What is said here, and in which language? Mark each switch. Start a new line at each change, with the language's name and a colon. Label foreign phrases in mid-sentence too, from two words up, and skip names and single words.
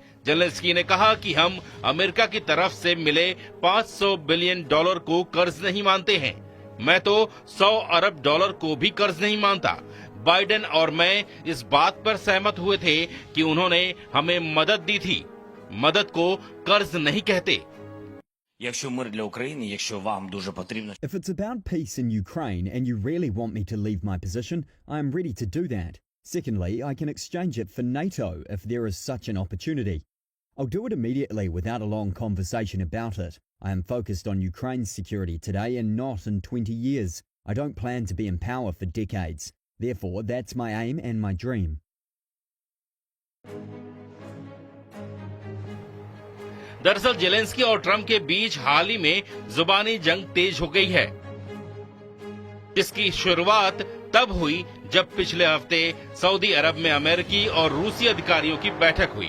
Hindi: जेलेंस्की ने कहा कि हम अमेरिका की तरफ से मिले $500 बिलियन को कर्ज नहीं मानते हैं। मैं तो $100 अरब को भी कर्ज नहीं मानता। बाइडेन और मैं इस बात पर सहमत हुए थे कि उन्होंने हमें मदद दी थी। मदद को कर्ज नहीं कहते।
Ukrainian: Якщо мир для України, якщо вам дуже потрібно.
English: If it's about peace in Ukraine and you really want me to leave my position, I am ready to do that. Secondly, I can exchange it for NATO if there is such an opportunity. I'll do it immediately without a long conversation about it. I am focused on Ukraine's security today and not in 20 years. I don't plan to be in power for decades. Therefore, that's my aim and my dream.
Hindi: दरअसल जेलेंस्की और ट्रंप के बीच हाल ही में जुबानी जंग तेज हो गई है। इसकी शुरुआत तब हुई जब पिछले हफ्ते सऊदी अरब में अमेरिकी और रूसी अधिकारियों की बैठक हुई।